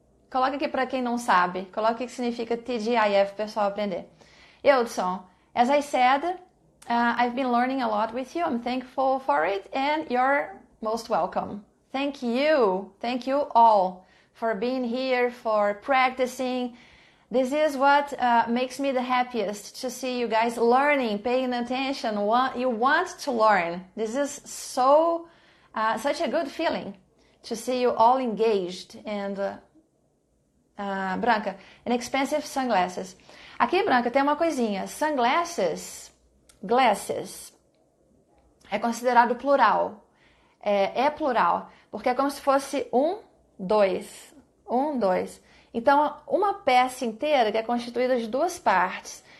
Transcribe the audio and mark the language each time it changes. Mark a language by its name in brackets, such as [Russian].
[Portuguese] Coloca aqui para quem não sabe. Coloca o que significa TGIF, pessoal aprender. [English] Eudson, as I said, I've been learning a lot with you. I'm thankful for it, and you're most welcome. Thank you all for being here, for practicing. This is what makes me the happiest, to see you guys learning, paying attention. You want to learn. This is such a good feeling to see you all engaged. And Branca, an expensive sunglasses. [Portuguese] Aqui, Branca, tem uma coisinha. Sunglasses, glasses, é considerado plural. É plural, porque é como se fosse dois. Então, uma peça inteira que é constituída de duas partes.